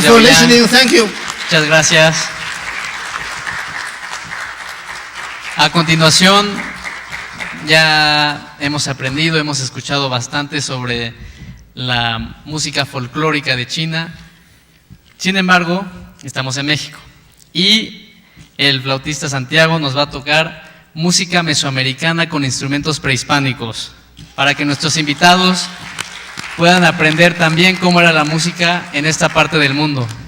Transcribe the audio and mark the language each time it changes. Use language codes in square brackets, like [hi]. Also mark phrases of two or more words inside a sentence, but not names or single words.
[en] Thank you for Zhaoyang. listening. Thank you. [es] Muchas gracias. A continuación, ya hemos aprendido, hemos escuchado bastante sobre la música folclórica de China. Sin embargo, estamos en México y el flautista Santiago nos va a tocar música mesoamericana con instrumentos prehispánicos para que nuestros invitados puedan aprender también cómo era la música en esta parte del mundo.